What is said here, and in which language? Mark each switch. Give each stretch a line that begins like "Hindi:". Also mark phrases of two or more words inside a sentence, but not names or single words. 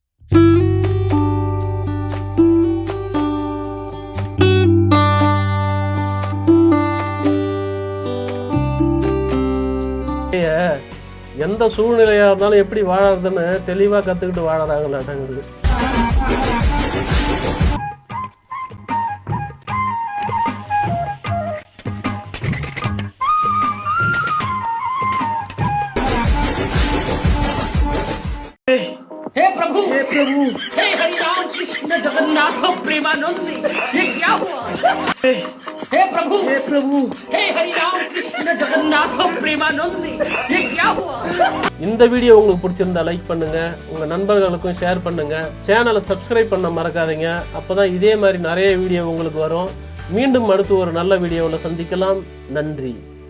Tamil: எந்த சூழ்நிலையா இருந்தாலும் எப்படி வாழறதுன்னு தெளிவா கத்துக்கிட்டு வாழறாங்களாட்டாங்க.
Hindi: हे प्रभु हे हरि राम कृष्ण जगन्नाथ प्रेमानंद ये क्या हुआ? हे प्रभु हे हरि राम कृष्ण जगन्नाथ प्रेमानंद ये क्या हुआ?
Tamil: இந்த வீடியோ உங்களுக்கு பிடிச்சிருந்தா லைக் பண்ணுங்க, உங்க நண்பர்களுக்கும் ஷேர் பண்ணுங்க, சேனலை சப்ஸ்கிரைப் பண்ண மறக்காதீங்க. அப்பதான் இதே மாதிரி நிறைய வீடியோ உங்களுக்கு வரும். மீண்டும் அடுத்து ஒரு நல்ல வீடியோவில் சந்திக்கலாம். நன்றி.